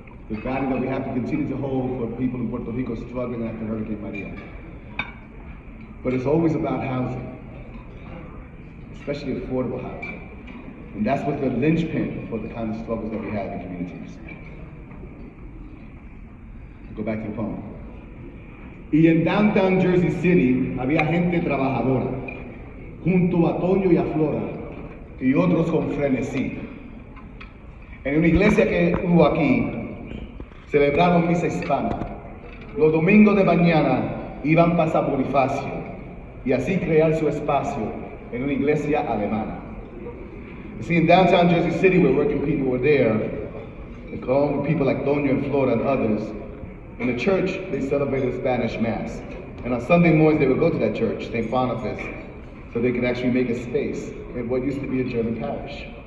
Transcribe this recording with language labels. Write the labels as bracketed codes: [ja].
[en] The value that we have to continue to hold for people in Puerto Rico struggling after Hurricane Maria. But it's always about housing, especially affordable housing. And that's what the linchpin for the kind of struggles that we have in communities. Go back to the poem. [es] Y en downtown Jersey City había gente trabajadora, junto a Toño y a Flora, y otros con frenesí. En una iglesia que hubo aquí, celebraron misa hispana. Los domingos de mañana iban para San Bonifacio y así crear su espacio en una iglesia alemana. [en] You see, in downtown Jersey City, where working people were there, along with people like Toño and Flora and others, In the church, they celebrated Spanish Mass. And on Sunday mornings, they would go to that church, St. Boniface, so they could actually make a space in what used to be a German parish.